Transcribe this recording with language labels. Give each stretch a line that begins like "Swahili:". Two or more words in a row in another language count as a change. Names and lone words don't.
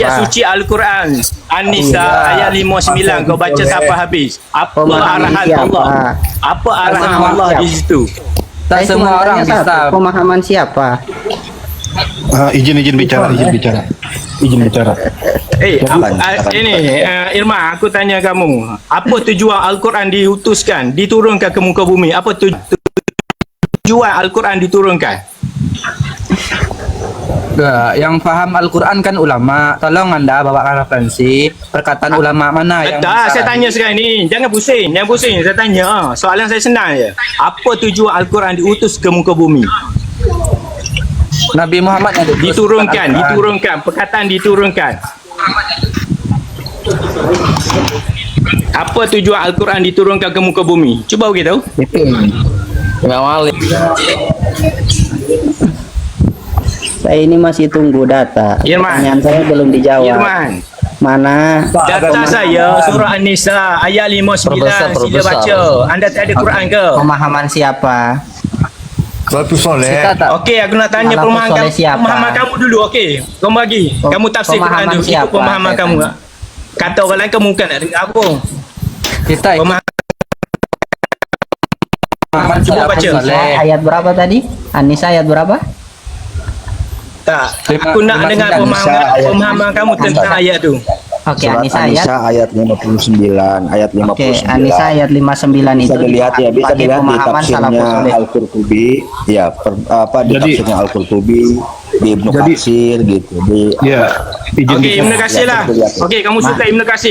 Malay: ayat suci Al-Quran. An-Nisa ayat 59. Kau baca sampai habis. Apa Pemahaman arahan siapa? Allah? Apa arahan Pemahaman Allah siapa? di situ? Tak Saya cuma semua orang tanya
Indonesian: bisa.
Malay: satu, pemahaman siapa?
Indonesian: Izin bicara.
Malay: Ini Irma, aku tanya kamu, apa tujuan Al-Quran diutuskan, diturunkan ke muka bumi? Apa tujuan Al-Quran diturunkan?
Indonesian: Yang faham Al-Quran kan ulama. Tolong Anda bawakan referensi perkataan ulama mana yang
Malay: Tak, saya
Indonesian: bisa.
Malay: tanya sekarang ni, jangan pusing, saya tanya. Soalan saya senang je. Apa tujuan Al-Quran diutus ke muka bumi? Nabi Muhammad yang diturunkan, perkataan diturunkan. Apa tujuan Al-Quran diturunkan ke muka bumi? Cuba bagi tahu. Imam Malik.
Indonesian: Saya ini masih tunggu data.
Malay: Irman. Pertanyaan saya belum dijawab. Irman, Mana data saya surah An-Nisa ayat 59, sila baca. Anda tak ada Quran ke? pemahaman siapa?
Indonesian: Salafus soleh.
Malay: Kita tak Okey, aku nak tanya
Indonesian: Salafus
Malay: pemahaman
Indonesian: soleh
Malay: kamu, siapa? pemahaman kamu dulu. Okey, kamu bagi. Kamu tafsir Quran Pemahaman tu. Ikut siapa? pemahaman Saya kamu. tanya. Kata orang lain kamu bukan nak dengar apa. kita
Indonesian: Pemahaman
Malay: Muhammad cuba
Indonesian: salafus
Malay: baca.
Indonesian: soleh.
Malay: Ayat berapa tadi? An-Nisa ayat berapa? tak. Aku nak dengar pemahaman kamu tentang ayat tu.
Indonesian: Oke, Surat An-Nisa An-Nisa ayat 59, ayat 59. Oke, An-Nisa ayat 59 Bisa itu dilihat ya, bisa pakai dilihat di pemahaman salafus tafsirnya soleh. Al-Qurtubi, ya, di Jadi- tafsirnya Al-Qurtubi, di Ibnu Jadi- Katsir gitu. Ya, izin
Malay: Okey,
Indonesian: bicara. Ibnu Katsir lah.
Malay: Okey, kamu suka Ibnu Katsir.